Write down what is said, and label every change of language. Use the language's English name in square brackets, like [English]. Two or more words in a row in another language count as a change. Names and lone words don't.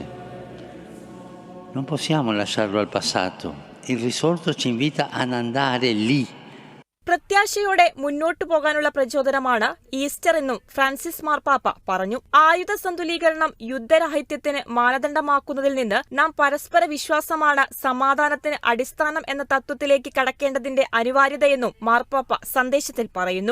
[Italian] Non possiamo lasciarlo al passato. Il risorto ci invita ad andare lì. [Malayalam] പ്രത്യാശയോടെ മുന്നോട്ടു പോകാനുള്ള പ്രചോദനമാണ് ഈസ്റ്റർ എന്നും ഫ്രാൻസിസ് മാർപ്പാപ്പ പറഞ്ഞു. ആയുധ സന്തുലീകരണം യുദ്ധരാഹിത്യത്തിന് മാനദണ്ഡമാക്കുന്നതിൽ നിന്ന് നാം പരസ്പര വിശ്വാസമാണ് സമാധാനത്തിന് അടിസ്ഥാനം എന്ന തത്വത്തിലേക്ക് കടക്കേണ്ടതിന്റെ അനിവാര്യതയെന്നും മാർപ്പാപ്പ സന്ദേശത്തിൽ പറയുന്നു.